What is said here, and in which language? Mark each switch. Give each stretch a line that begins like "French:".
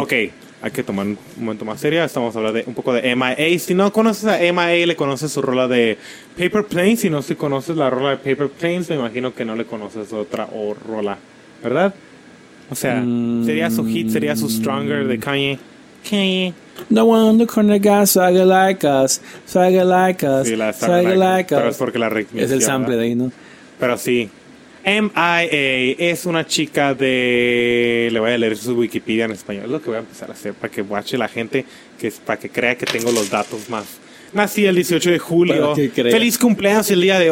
Spanish: Ok, hay que tomar un momento más serio. Estamos hablando de un poco de M.I.A. Si no conoces a M.I.A., le conoces su rola de Paper Planes. Si no si conoces la rola de Paper Planes, me imagino que no le conoces otra rola, ¿verdad? O sea, sería su hit, sería su Stronger de Kanye. Kanye.
English: No one on the corner got swagger like us. Swagger like us.
Spanish: Sí, la
English: swagger like us.
Spanish: Pero es porque la remixió. Es el sample, ¿verdad? De ahí, ¿no? Pero sí, M.I.A. es una chica de... Le voy a leer su Wikipedia en español. Es lo que voy a empezar a hacer para que watche la gente, que es para que crea que tengo los datos más. Nací el 18 de julio. Feliz cumpleaños el día de...